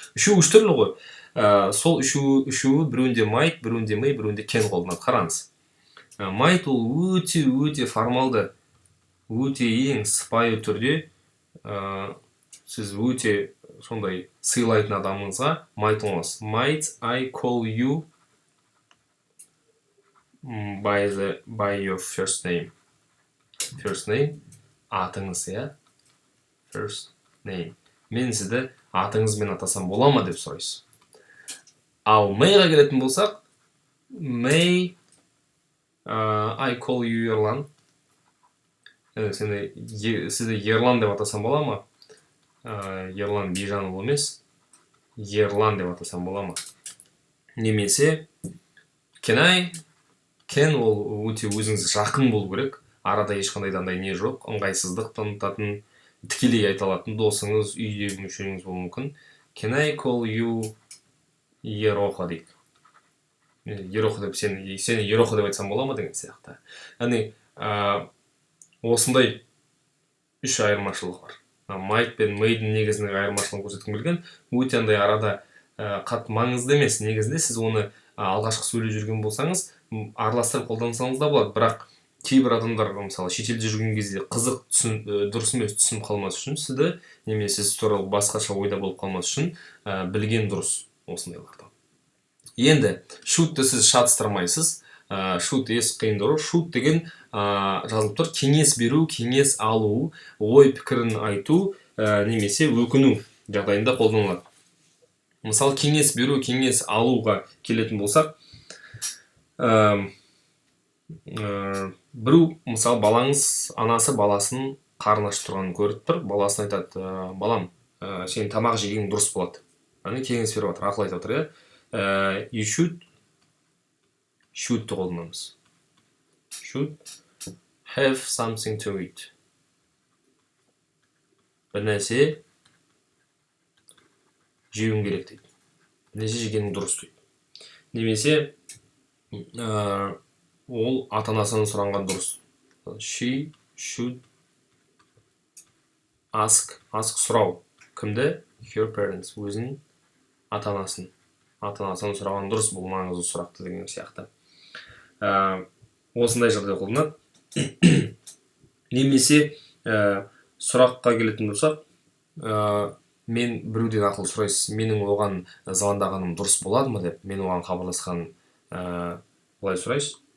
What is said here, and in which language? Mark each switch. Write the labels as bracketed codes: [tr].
[kk] Үш түрлі ғой. Сол үшеуі біреуінде might, біреуінде may, біреуінде can қолданады. Қараңыз. Might ол өте формалды, өте ең сыпайы түрде сіз өте сондай сыйлайтын адамыңызға might олыңыз. [en] Might I call you by your first name. [kk] First name атыңыз, First name. Мен сізді атыңызбен атасам бола ма деп сұрайсыз. Ал may-ға келетін болсақ, [en] may I call you [kk] Ерлан. Сізді Ерлан деп атасам бола ма? Ерлан Бижанұлы емес, Ерлан деп атасам бола ма? Немесе can ол өте өзіңіз жақын болу керек. Арада ешқандай дандай не жоқ, ыңғайсыздық танытатын, тікелей айта алатын досыңыз, үйде мүшеңіз болуы мүмкін. [en] Can I call you Ерохо [kk] дейік. Ерохо деп сені Ерохо деп айтсам бола ма деген сияқты. Яғни осындай үш айырмашылық бар. Might пен may-дің негізіндегі айырмашылығын көрсеткім келген. Өте андай арада қатты маңызды емес. Негізінде сіз оны алғашқы сөйлеп жүрген болсаңыз, араластырып қолдансаңыз да болады. Бірақ кейбір адамдар, мысалы, шетелде жүрген кезде қызық дұрыс емес түсініп қалмас үшін, сізді немесе сіз туралы басқаша ойда болып қалмас үшін білген дұрыс осындайларды. Енді should-ті сіз шатыстырмайсыз. Should ес қиындау. Should деген жазылып тұр. Кеңес беру, кеңес алу, ой пікірін айту, немесе өкіну жағдайында қолданылады. Мысалы, кеңес беру, кеңес алуға келетін болсақ, біреу, мысалы, балаңыз, анасы баласын қарны ашып тұрғанын көріп тұр. Баласын айтады, балам, сен тамақ жеген дұрыс болады. Кеңес беріп жатыр, ақыл айтып жатыр. [en] You should- [kk] ті қолданамыз. Should [en] have something to eat. [kk] Бір нәрсе жеуің керек дейді. Бір нәрсе жегенің дұрыс дейді. Немесе ол ата-анасынан сұранған дұрыс. [en] She should ask [kk] сұрау. Кімді? [en] Her parents, [kk] өзінің ата-анасын. Ата-анасынан сұраған дұрыс, бұл маңызды сұрақты деген сияқты. Осындай жағдай қолданады. Немесе сұраққа келетін болсақ, мен біреуден ақыл сұрайсыз, менің оған звондағаным дұрыс болады ма деп, мен оған хабарласқан қалай сұрайсыз?